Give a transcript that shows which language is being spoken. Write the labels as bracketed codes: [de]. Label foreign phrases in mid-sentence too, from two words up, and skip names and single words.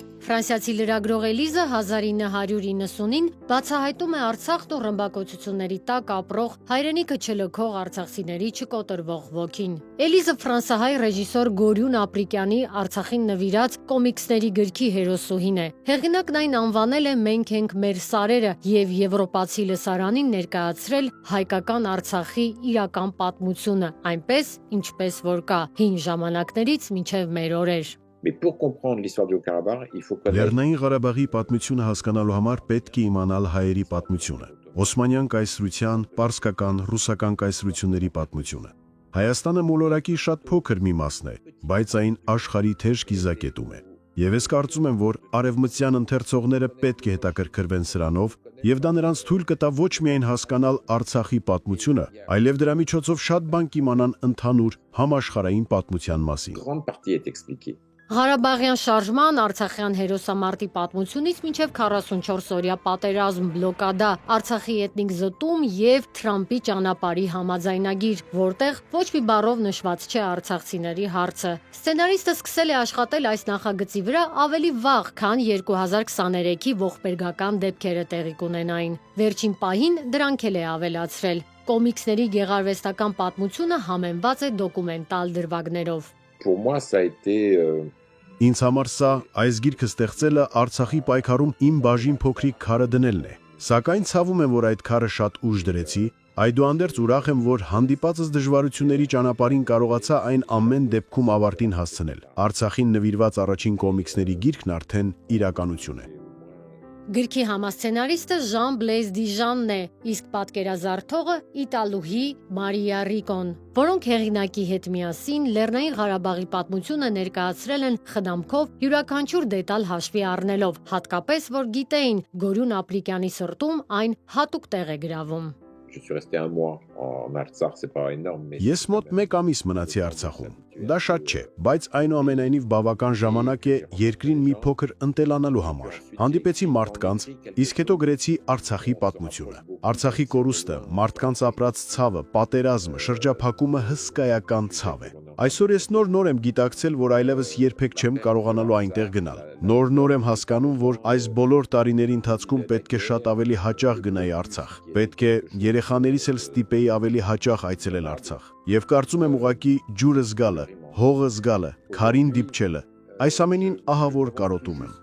[hy] Ֆրանսիացի լրագրող Էլիզը 1990-ին բացահայտում է Արցախն ու ռմբակոծությունների տակ ապրող հայրենիքը չլքող արցախցիների չկոտրվող ոգին։ Էլիզը ֆրանսահայ ռեժիսոր Գորյուն Ապրիկյանի Արցախին նվիրած կոմիքսների գրքի հերոսուհին է։ Հեղինակն այն անվանել է «Մենք ենք մեր սարերը» եւ եվրոպացի լսարանին ներկայացրել հայկական Արցախի իրական պատմությունը, այնպես, ինչպես որ կա հին ժամանակներից մինչև մեր օրեր։ [fr] Mais pour comprendre l'histoire du Haut-Karabakh, il faut connaître [hy] Լեռնային Ղարաբաղի պատմությունը հասկանալու համար պետք է իմանալ հայերի պատմությունը, Օսմանյան կայսրության, պարսկական, ռուսական կայսրությունների պատմությունը։ Հայաստանը մոլորակի շատ փոքր մի մասն է, բայց այն աշխարհի թեժ կիզակետում է։ Եվ ես կարծում եմ, որ արևմտյան ընթերցողները պետք է հետաքրքրվեն սրանով, եւ դա նրանց թույլ կտա ոչ միայն հասկանալ Արցախի պատմությունը, այլև դրա միջոցով շատ բան կիմանան ընդհանուր համաշխարհային պատմության մասին։ [fr] grande partie est expliquée. [hy] Ղարաբաղյան շարժման, Արցախյան հերոսամարտի պատմությունից մինչև 44-օրյա պատերազմ, բլոկադա, Արցախի էթնիկ զտում եւ Թրամփի ճանապարհի համաձայնագիր, որտեղ ոչ մի բառով նշված չէ արցախցիների հարցը։ Սցենարիստը սկսել է աշխատել այս նախագծի վրա ավելի վաղ, քան 2023-ի ողբերգական դեպքերը տեղի կունենային։ Վերջին պահին դրանք էլ է ավելացրել։ Կոմիքսների գեղարվեստական պատմությունը համեմված է դոկումենտալ դրվագներով։ [fr] Pour moi, ça a été [hy] Ինձ համար սա այս գիրքը ստեղծելը Արցախի պայքարում իմ բաժին փոքրիկ քարը դնելն է։ Սակայն ցավում եմ, որ այդ քարը շատ ուշ դրեցի, այդուհանդերձ ուրախ եմ, որ հանդիպածս դժվարությունների ճանապարհին կարողացա այն ամեն դեպքում ավարտին հասցնել։ Արցախին նվիրված առաջին կոմիքսների գիրքն արդեն իրականություն է։ Գրքի համասցենարիստը Ժան-Բլեզ Դիժանն է, իսկ պատկերազարդողը իտալուհի Մարիա Ռիկոն, որոնք հեղինակի հետ միասին Լեռնային Ղարաբաղի պատմությունը ներկայացրել են խնամքով յուրաքանչյուր դետալ հաշվի առնելով, հատկապես որ գիտեին Գորյուն Ապրիկյանի սրտում այն հատուկ տեղ է գրավում։ [fr] je suis resté un mois en Artsakh, c'est pas énorme, mais [hy] Ես մոտ 1 ամիս մնացի Արցախում։ Դա շատ չէ, բայց այնուամենայնիվ բավական ժամանակ է երկրին մի փոքր ընտելանալու համար։ Հանդիպեցի մարդկանց, իսկ հետո գրեցի Արցախի պատմությունը։ Արցախի կորուստը, մարդկանց ապրած ցավը, պատերազմը, շրջափակումը հսկայական ցավ է։ Այսօր ես նոր եմ գիտակցել, որ այլևս երբեք չեմ կարողանալու այնտեղ գնալ։ Նոր եմ հասկանում, որ այս բոլոր տարիների ընթացքում պետք է շատ ավելի հաճախ գնայի Արցախ։ Պետք է երեխաներիս էլ ստիպեի ավելի հաճախ այցելել Արցախ։ Եվ կարծում եմ ուղղակի ջուրը զգալը, հողը զգալը, քարին դիպչելը, այս ամենին ահա որ կարոտում եմ։